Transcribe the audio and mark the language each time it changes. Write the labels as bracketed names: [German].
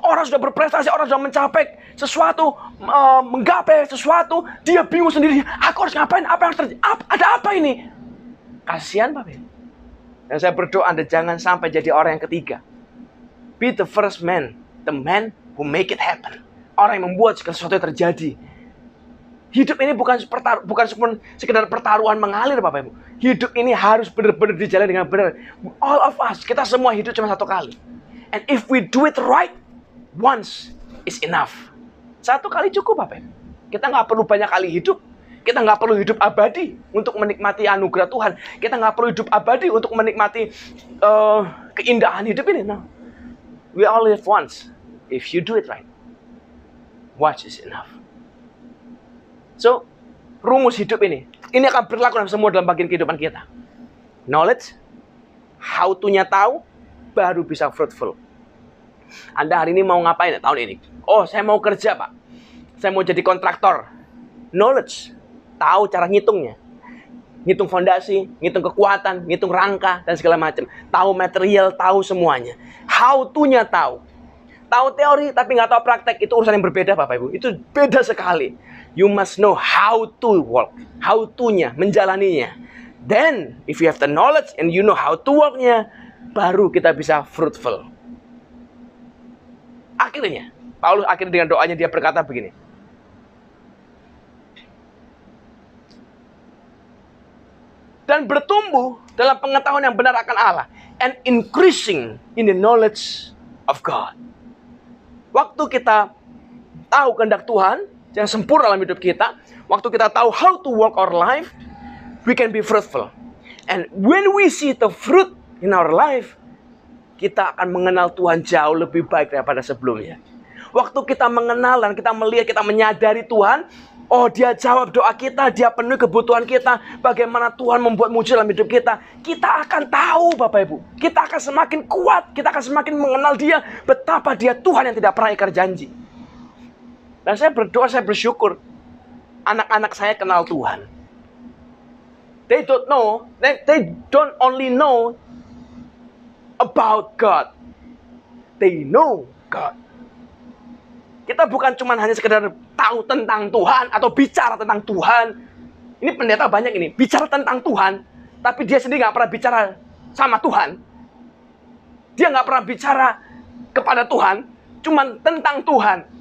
[Indonesian] Orang sudah berprestasi, orang sudah mencapai sesuatu, menggapai sesuatu. Dia bingung sendiri, aku harus ngapain, apa yang terjadi, ada apa ini? Kasihan, Bapak Ibu. Dan saya berdoa Anda jangan sampai jadi orang yang ketiga. [English] Be the first man, the man who make it happen. [Indonesian] Orang yang membuat segala sesuatu yang terjadi. Hidup ini bukan sekedar pertaruhan mengalir, Bapak Ibu. Hidup ini harus benar-benar dijalani dengan benar. [English] All of us, [Indonesian] kita semua hidup cuma satu kali. [English] And if we do it right, once is enough. [Indonesian] Satu kali cukup, Bapak Ibu. Kita nggak perlu banyak kali hidup. Kita nggak perlu hidup abadi untuk menikmati anugerah Tuhan. Kita nggak perlu hidup abadi untuk menikmati keindahan hidup ini. [English] No. We all live once. If you do it right, once is enough. [Indonesian] So, rumus hidup ini akan berlaku dalam semua dalam bagian kehidupan kita. Knowledge, how to-nya tahu, baru bisa fruitful. Anda hari ini mau ngapain tahun ini? Oh, saya mau kerja, Pak. Saya mau jadi kontraktor. Knowledge, tahu cara ngitungnya. Ngitung fondasi, ngitung kekuatan, ngitung rangka, dan segala macam. Tahu material, tahu semuanya. How to-nya tahu. Tahu teori, tapi nggak tahu praktek. Itu urusan yang berbeda, Bapak Ibu. Itu beda sekali. [English] You must know how to work. [Indonesian] How to-nya, menjalaninya. [English] Then, if you have the knowledge and you know how to work-nya, [Indonesian] baru kita bisa [English] fruitful. [Indonesian] Akhirnya, Paulus akhirnya dengan doanya dia berkata begini. Dan bertumbuh dalam pengetahuan yang benar akan Allah. [English] And increasing in the knowledge of God. [Indonesian] Waktu kita tahu kehendak Tuhan yang sempurna dalam hidup kita, waktu kita tahu [English] how to work our life, we can be fruitful. And when we see the fruit in our life, [Indonesian] kita akan mengenal Tuhan jauh lebih baik daripada sebelumnya. Waktu kita mengenal dan kita melihat, kita menyadari Tuhan, oh dia jawab doa kita, dia penuhi kebutuhan kita, bagaimana Tuhan membuat mujizat dalam hidup kita, kita akan tahu, Bapak Ibu. Kita akan semakin kuat, kita akan semakin mengenal dia, betapa dia Tuhan yang tidak pernah ingkar janji. Dan saya berdoa, saya bersyukur, anak-anak saya kenal Tuhan. [English] They don't only know about God, they know God. [Indonesian] Kita bukan cuma hanya sekedar tahu tentang Tuhan atau bicara tentang Tuhan. Ini pendeta banyak ini, bicara tentang Tuhan, tapi dia sendiri nggak pernah bicara sama Tuhan. Dia nggak pernah bicara kepada Tuhan, cuma tentang Tuhan.